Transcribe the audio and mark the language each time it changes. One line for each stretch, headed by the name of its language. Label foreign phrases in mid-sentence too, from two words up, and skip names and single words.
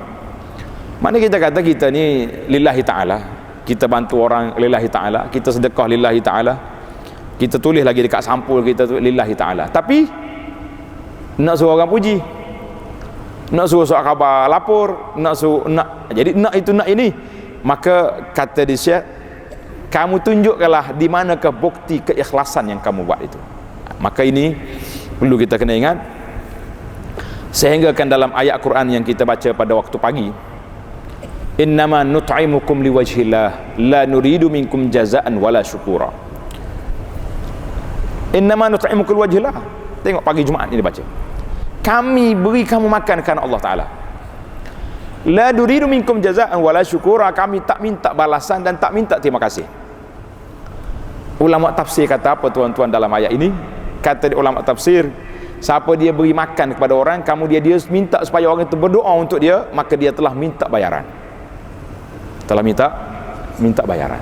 Malay: Mana kita kata kita ni
Arabic: لله تعالى,
Malay: kita bantu orang
Arabic: لله تعالى,
Malay: kita sedekah
Arabic: لله تعالى,
Malay: kita tulis lagi dekat sampul kita tu
Arabic: لله تعالى,
Malay: tapi nak suruh orang puji, nak suruh surat khabar lapor, jadi nak itu nak ini. Maka kata dia Syekh, kamu tunjukkanlah di manakah bukti keikhlasan yang kamu buat itu. Maka ini perlu kita kena ingat. Sehingga kan dalam ayat Quran yang kita baca pada waktu pagi,
Arabic: إنما نطعمكم لوجه الله لا نريد منكم جزاء ولا شكورا. إنما نطعمكم لوجه الله,
Malay: tengok pagi Jumaat ini baca, kami beri kamu makan kerana Allah Ta'ala.
Arabic: لا نريد منكم جزاء ولا شكورا,
Malay: kami tak minta balasan dan tak minta terima kasih. Ulama tafsir kata apa tuan-tuan dalam ayat ini? Kata ulama tafsir, siapa dia beri makan kepada orang, kemudian dia minta supaya orang itu berdoa untuk dia, maka dia telah minta bayaran. Telah minta bayaran.